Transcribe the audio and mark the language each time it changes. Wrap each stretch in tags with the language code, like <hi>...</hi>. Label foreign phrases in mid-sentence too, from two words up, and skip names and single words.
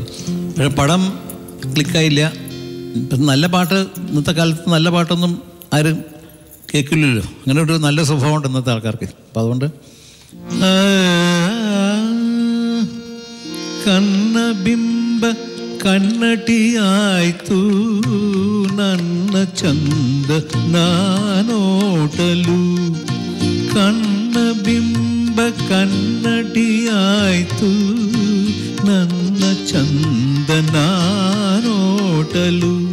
<ml>പക്ഷേ പടം ക്ലിക്കായില്ല. ഇപ്പം നല്ല പാട്ട് ഇന്നത്തെ കാലത്ത് നല്ല പാട്ടൊന്നും ആരും കേൾക്കില്ലല്ലോ. അങ്ങനെ ഒരു നല്ല സ്വഭാവമുണ്ട് ഇന്നത്തെ ആൾക്കാർക്ക്. അപ്പം അതുകൊണ്ട്</ml> <kn>കണ്ണബിംബ ಕನ್ನಟಿಯಾಯ್ತು ನನ್ನ ಚಂದ ನಾನೋಟಲು ಕಣ್ಣ ಬಿಂಬ ಕನ್ನಟಿಯಾಯ್ತು ನನ್ನ ಚಂದ ನಾನೋಟಲು</kn>